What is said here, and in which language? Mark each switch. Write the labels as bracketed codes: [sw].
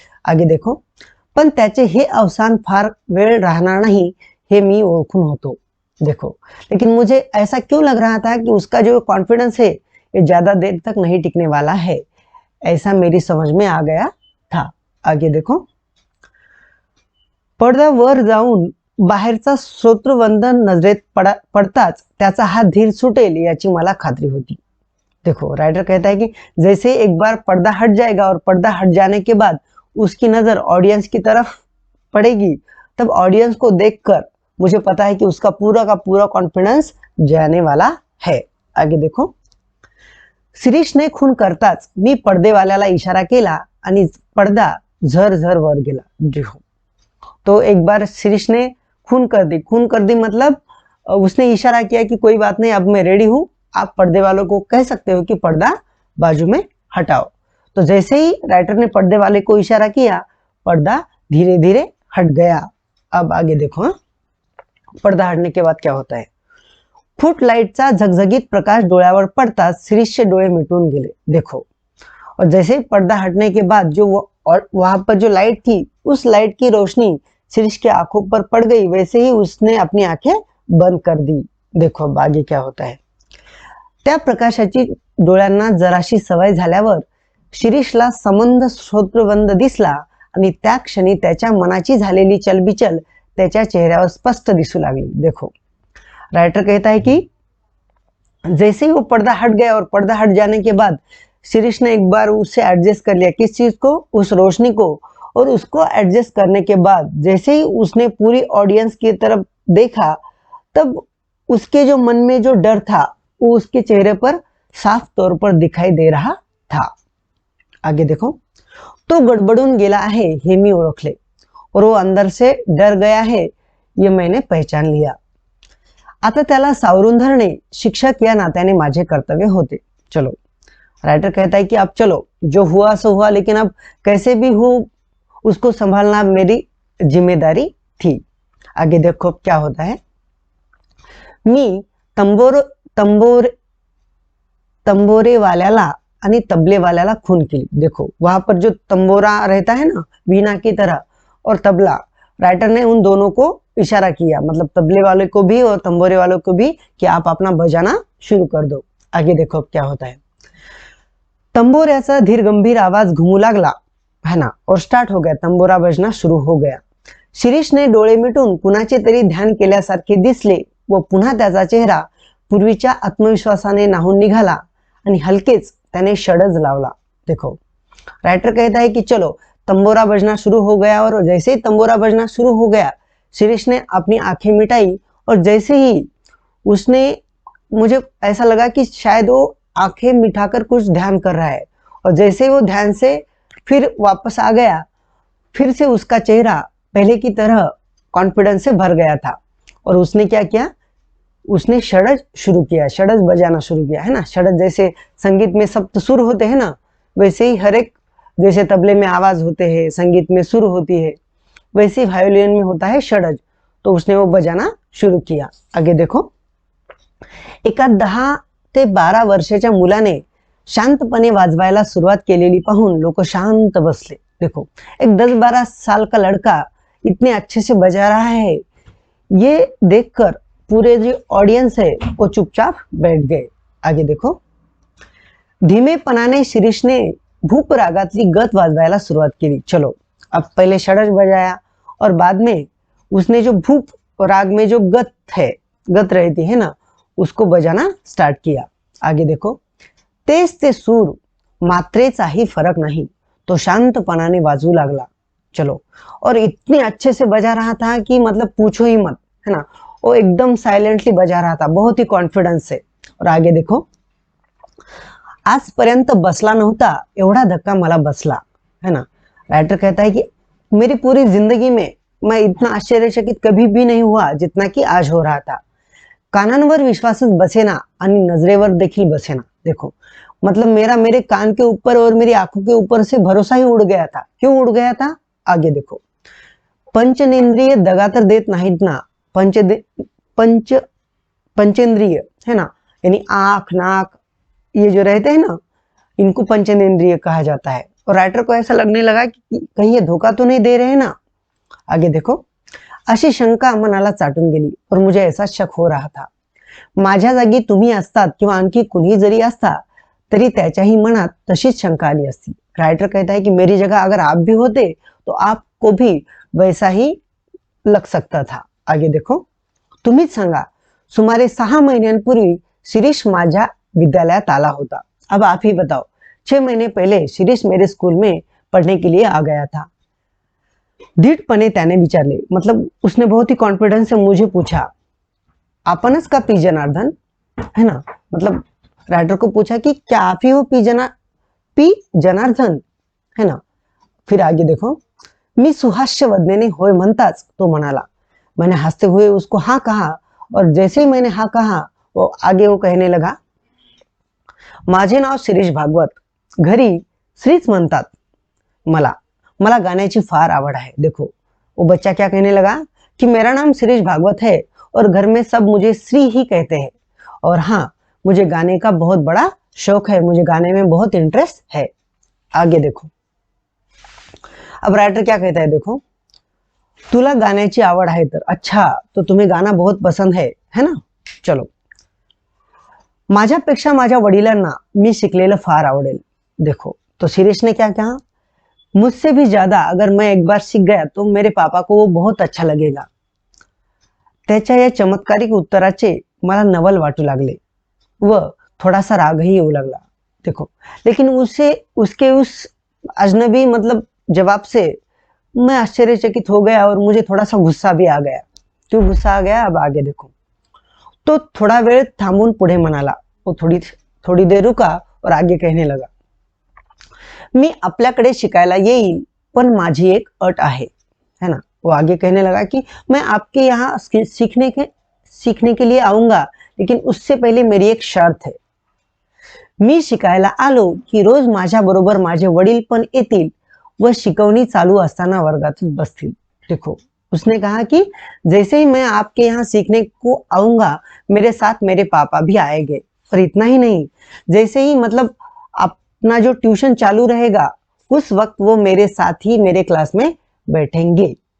[hi] आगे देखो, [mr] पण त्याचे हे अवसान फार वेळ राहणार नहीं हे मी ओळखून होतो। [hi] देखो, लेकिन मुझे ऐसा क्यों लग रहा था कि उसका जो कॉन्फिडेंस है ये ज्यादा देर तक नहीं टिकने वाला है, ऐसा मेरी समझ में आ गया था। आगे देखो, [mr] पडदा वर जाऊन बाहेरचा श्रोतृवंदन नजरेत पडताच त्याचा हात धीर सुटेल याची मला खात्री होती। [hi] देखो, राइटर कहता है कि जैसे एक बार पर्दा हट जाएगा और पर्दा हट जाने के बाद उसकी नजर ऑडियंस की तरफ पड़ेगी, तब ऑडियंस को देखकर मुझे पता है कि उसका पूरा का पूरा कॉन्फिडेंस जाने वाला है। आगे देखो, [mr] शिरीषने खून करताच मी पडदेवाल्याला इशारा केला आणि पडदा झर वर गेला। [hi] देखो, तो एक बार शिरीष ने खून कर दी मतलब उसने इशारा किया कि कोई बात नहीं, अब मैं रेडी हूं, आप पर्दे वालों को कह सकते हो कि पर्दा बाजू में हटाओ। तो जैसे ही राइटर ने पर्दे वाले को इशारा किया, पर्दा धीरे धीरे हट गया। अब आगे देखो, हाँ? पर्दा हटने के बाद क्या होता है, [mr] फुट लाईटचा झगझगीत प्रकाश डोळ्यावर पडताच शिरीषचे डोळे मिटून गेले। [hi] देखो, और जैसे ही पर्दा हटने के बाद जो वहां पर जो लाइट थी, उस लाइट की रोशनी शिरीष की आंखों पर पड़ गई, वैसे ही उसने अपनी आंखें बंद कर दी। देखो, अब आगे क्या होता है, [mr] त्या प्रकाशाची डोळ्यांना जराशी सवय झाल्यावर शिरीषला संबंध श्रोत्रवंद दिसला आणि त्या क्षणी त्याच्या मनाची झालेली चलबिचल त्याच्या चेहऱ्यावर स्पष्ट दिसू लागली। [hi] देखो, राइटर कहता है कि जैसे ही वो पर्दा हट गया और पर्दा हट जाने के बाद शिरीष ने एक बार उससे एडजस्ट कर लिया, किस चीज को, उस रोशनी को, और उसको एडजस्ट करने के बाद जैसे ही उसने पूरी ऑडियंस की तरफ देखा, तब उसके जो मन में जो डर था वो उसके चेहरे पर साफ तौर पर दिखाई दे रहा था। आगे देखो, [mr] तो गडबडून गेला आहे हे मी ओळखले [hi] और वो अंदर से डर गया है ये मैंने पहचान लिया। [mr] आता त्याला सावरून धरणे शिक्षक या नात्याने माझे कर्तव्य होते। [hi] चलो, राइटर कहता है कि अब चलो, जो हुआ सो हुआ, लेकिन अब कैसे भी हो उसको संभालना मेरी जिम्मेदारी थी। आगे देखो क्या होता है। [mr] मी तंबोरे वाल्याला आणि तबले वाल्याला खून केली। [hi] देखो वहां पर जो तंबोरा रहता है ना वीणा की तरह, और तबला, राइटर ने उन दोनों को इशारा किया, मतलब तबले वाले को भी और तंबोरे वालों को भी, कि आप अपना बजाना शुरू कर दो। आगे देखो क्या होता है। [mr] तंबोऱ्याचा धीर गंभीर आवाज घुमू लागला, [hi] है ना, और स्टार्ट हो गया, तंबोरा बजना शुरू हो गया। [mr] शिरीषने डोळे मिटून कुणाचे तरी ध्यान केल्यासारखे दिसले व पुन्हा त्याचा चेहरा पूर्वीच्या आत्मविश्वासाने नाहून निघाला आणि हलकेच त्याने षडज लावला। [hi] देखो राइटर कहता है कि चलो तंबोरा बजना शुरू हो गया, और जैसे ही तंबोरा बजना शुरू हो गया शिरीष ने अपनी आंखें मिटाई, और जैसे ही उसने, मुझे ऐसा लगा कि शायद वो आंखें मिटाकर कुछ ध्यान कर रहा है, और जैसे ही वो ध्यान से फिर वापस आ गया, फिर से उसका चेहरा पहले की तरह कॉन्फिडेंस से भर गया था। और उसने क्या किया, उसने षडज शुरू किया, षडज बजाना शुरू किया, है ना। षडज जैसे संगीत में सप्त सुर होते हैं ना, वैसे ही हर एक, जैसे तबले में आवाज होते हैं, संगीत में सुर होती है, वैसे ही वायोलिन में होता है षडज। तो उसने वो बजाना शुरू किया। आगे देखो, [mr] एका 10 ते 12 वर्षाच्या मुलाने शांतपणे वाजवायला सुरुवात केलेली पाहून लोक शांत बसले। [hi] देखो एक 10-12 साल का लड़का इतने अच्छे से बजा रहा है, ये देखकर पूरे जो ऑडियंस है वो चुपचाप बैठ गए। आगे देखो, [mr] धीमेपणाने शिरीषने भूप रागातली गत वाजवायला सुरुवात केली। [hi] चलो अब पहले षडज बजाया, और बाद में उसने जो भूप राग में जो गत है, गत रहती है ना, उसको बजाना स्टार्ट किया। आगे देखो, [mr] तेज ते सूर, मात्रेचाही फरक नहीं, तो शांतपणाने वाजू लागला। [hi] चलो, और इतने अच्छे से बजा रहा था कि मतलब पूछो ही मत, है ना। वो एकदम साइलेंटली बजा रहा था, बहुत ही कॉन्फिडेंस से। और आगे देखो, [mr] आजपर्यंत बसला नव्हता एवढा धक्का मला बसला, [hi] है ना। राइटर कहता है कि मेरी पूरी जिंदगी में मैं इतना आश्चर्यचकित कभी भी नहीं हुआ जितना कि आज हो रहा था। [mr] कानांवर विश्वासच बसेना आणि नजरेवर देखील बसेना। [hi] देखो मतलब मेरे कान के ऊपर और मेरी आंखों के ऊपर से भरोसा ही उड़ गया था। क्यों उड़ गया था? आगे देखो, [mr] पंचेंद्रिय दगा तर देत नाहीत ना, [hi] पंचेंद्रिय है ना, यानी आंख, नाक, ये जो रहते हैं ना, इनको पंचेंद्रिय कहा जाता है। और राइटर को ऐसा लगने लगा कि कहीं ये धोखा तो नहीं दे रहे हैं ना। आगे देखो, [mr] अशी शंका मनाला चाटून गेली, [hi] और मुझे ऐसा शक हो रहा था। [mr] माझ्या जागी तुम्ही असतात किंवा आणखी कुणी जरी असता तरी त्याच्याही मनात तशीच शंका आली असती। [hi] राइटर कहता है कि मेरी जगह अगर आप भी होते तो आपको भी वैसा ही लग सकता था। आगे देखो, [mr] तुम्हीच सांगा, सुमारे 6 महिन्यांपूर्वी शिरीष माझ्या विद्यालयात आला होता। [hi] अब आप ही बताओ, 6 महीने पहले शिरीष मेरे स्कूल में पढ़ने के लिए आ गया था। [mr] धीटपणे त्याने विचारले, [hi] मतलब उसने बहुत ही कॉन्फिडेंस से मुझे पूछा, [mr] आपणच का पी जनार्दन, [hi] है ना। मतलब राइटर को पूछा कि क्या आप ही हो पी जनार्दन, है ना। फिर आगे देखो, [mr] मी सुहास्य वदनेने होय म्हणताच तो म्हणाला। [hi] मैंने हंसते हुए उसको हाँ कहा, और जैसे ही मैंने हाँ कहा वो कहने लगा, [mr] माझे नाव शिरीष भागवत, घरी श्रीच म्हणतात मला, मला गाण्याची फार आवड है। [hi] देखो वो बच्चा क्या कहने लगा कि मेरा नाम शिरीष भागवत है और घर में सब मुझे श्री ही कहते हैं, और हाँ मुझे गाने का बहुत बड़ा शौक है, मुझे गाने में बहुत इंटरेस्ट है। आगे देखो, अब राइटर क्या कहता है, देखो, [mr] तुला गाण्याची आवड आहे तर [hi] अच्छा, तो तुम्हें गाना बहुत पसंद है ना। [mr] चलो, माझ्यापेक्षा माझ्या वडिलांना मी शिकलेलं फार आवडेल। [hi] देखो तो शिरीष ने क्या कहा, मुझसे भी ज्यादा अगर मैं एक बार सीख गया तो मेरे पापा को वो बहुत अच्छा लगेगा। [mr] त्याच्या या चमत्कारिक उत्तराचे मला नवल वाटू लागले व थोडासा रागही येऊ लागला। [hi] देखो लेकिन उसके उस अजनबी मतलब जवाब से मैं आश्चर्यचकित हो गया और मुझे थोड़ा सा गुस्सा भी आ गया। क्यों गुस्सा आ गया, अब आगे देखो। [mr] तो थोड़ा वेळ थांबून पुढे म्हणाला, [hi] वो थोड़ी देर रुका और आगे कहने लगा, [mr] मी आपल्याकडे शिकायला येईल पण माझी एक अट है ना। [hi] वो आगे कहने लगा कि मैं आपके यहाँ सीखने के लिए आऊंगा, लेकिन उससे पहले मेरी एक शर्त है। [mr] मी शिकायला आलो की रोज माझ्या बरोबर माझे वडील पण येतील व शिकवणी चालू असताना वर्गात बसतील। [hi] देखो, उसने कहा कि जैसे ही मैं आपके यहाँ सीखने को आऊंगा, मेरे साथ मेरे पापा भी आएंगे। और इतना ही नहीं, जैसे ही मतलब अपना जो ट्यूशन चालू रहेगा, उस वक्त वो मेरे साथ ही मेरे क्लास में बैठेंगे।